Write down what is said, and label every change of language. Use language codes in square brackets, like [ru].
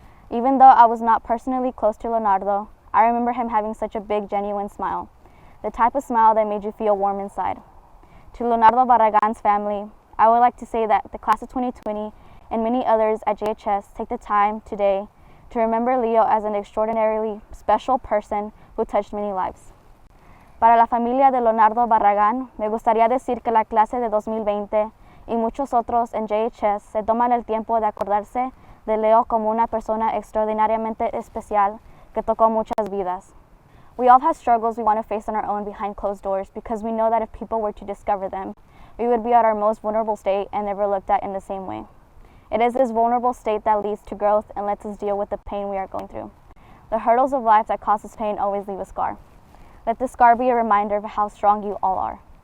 [en] Even though I was not personally close to Leonardo, I remember him having such a big, genuine smile, the type of smile that made you feel warm inside. To Leonardo Barragan's family, I would like to say that the class of 2020 and many others at JHS take the time today to remember Leo as an extraordinarily special person who touched many lives. [es] Para la familia de Leonardo Barragán, me gustaría decir que la clase de 2020 y muchos otros en JHS se toman el tiempo de acordarse de Leo como una persona extraordinariamente especial que tocó muchas vidas. [en] We all have struggles we want to face on our own behind closed doors because we know that if people were to discover them, we would be at our most vulnerable state and never looked at in the same way. It is this vulnerable state that leads to growth and lets us deal with the pain we are going through. The hurdles of life that cause us pain always leave a scar. Let this scar be a reminder of how strong you all are.